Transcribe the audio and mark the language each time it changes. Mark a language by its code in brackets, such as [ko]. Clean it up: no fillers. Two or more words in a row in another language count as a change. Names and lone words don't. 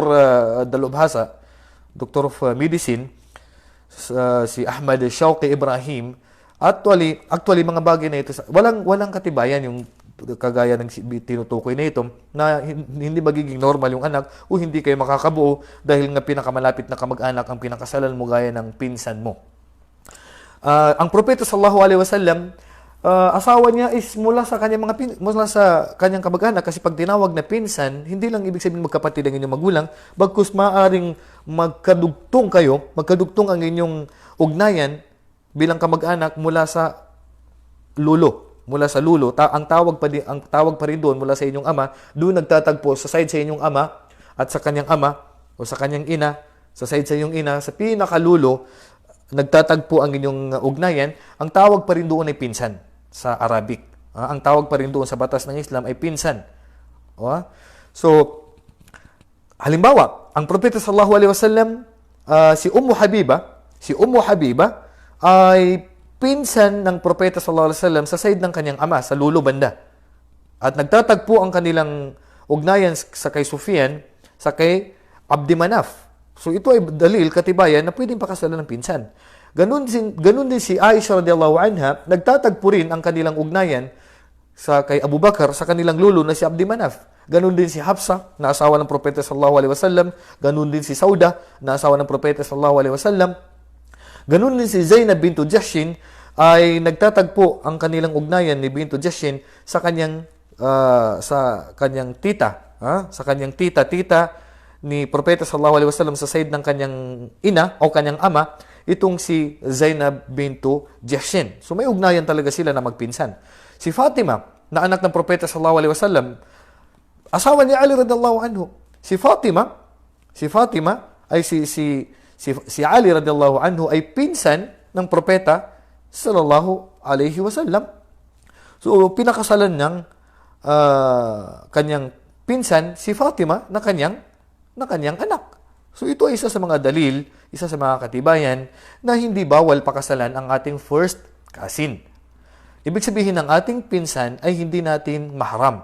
[tl] Dalubhasa, [en] Doctor of Medicine, [tl] si Ahmad Shawqi Ibrahim, actually mga bagay na ito, walang katibayan yung kagaya ng tinutukoy na ito, na hindi magiging normal yung anak o hindi kayo makakabuo dahil nga pinakamalapit na kamag-anak ang pinakasalan mo gaya ng pinsan mo. Ang propeta [ar] صلى الله عليه وسلم, [tl] asawa niya is mula sa kanyang kamag-anak, kasi pag tinawag na pinsan, hindi lang ibig sabihin magkapatid ang inyong magulang, bagkus maaring magkadugtong ang inyong ugnayan bilang kamag-anak mula sa lulo. Ang tawag pa rin doon mula sa inyong ama, doon nagtatagpo sa side sa inyong ama at sa kanyang ama o sa kanyang ina, sa side sa inyong ina, sa pinakalulo, nagtatagpo ang inyong ugnayan. Ang tawag pa rin doon ay pinsan sa Arabic. Ang tawag pa rin doon sa batas ng Islam ay pinsan. So, halimbawa, ang propeta [ar] صلى الله عليه وسلم, [tl] si Ummu Habiba ay pinsan ng propeta [ar] صلى الله عليه وسلم [tl] sa side ng kanyang ama, sa lulo banda. At nagtatagpo ang kanilang ugnayan sa kay Sufyan, sa kay Abdi Manaf. So ito ay dalil, katibayan na pwedeng pakasalan ng pinsan. Ganun din si Aisha [ar] رضي الله عنها, [tl] nagtatagpo rin ang kanilang ugnayan sa kay Abu Bakar sa kanilang lulo na si Abdi Manaf. Ganun din si Hafsa, na asawa ng propeta [ar] صلى الله عليه وسلم. [tl] Ganun din si Sauda, na asawa ng propeta [ar] صلى الله عليه وسلم. [tl] Ganun din si Zainab bintu Jahshin, ay nagtatagpo ang kanilang ugnayan ni bintu Jahshin sa kanyang tita, sa kanyang tita ni propeta [ar] صلى الله عليه وسلم [tl] sa side ng kanyang ina o kanyang ama, itong si Zainab bintu Jahshin. So may ugnayan talaga sila na magpinsan. Si Fatima, na anak ng propeta [ar] صلى الله عليه وسلم, [tl] asawa ni Ali [ar] رضي الله عنه. [tl] Si Fatima ay si Ali [ar] رضي الله عنه [tl] ay pinsan ng propeta [ar] صلى الله عليه وسلم. [tl] So pinakasalan ng kanyang pinsan si Fatima na kanyang anak. So ito ay isa sa mga dalil, isa sa mga katibayan na hindi bawal pakasalan ang ating [en] first cousin. [tl] Ibig sabihin ng ating pinsan ay hindi natin mahram.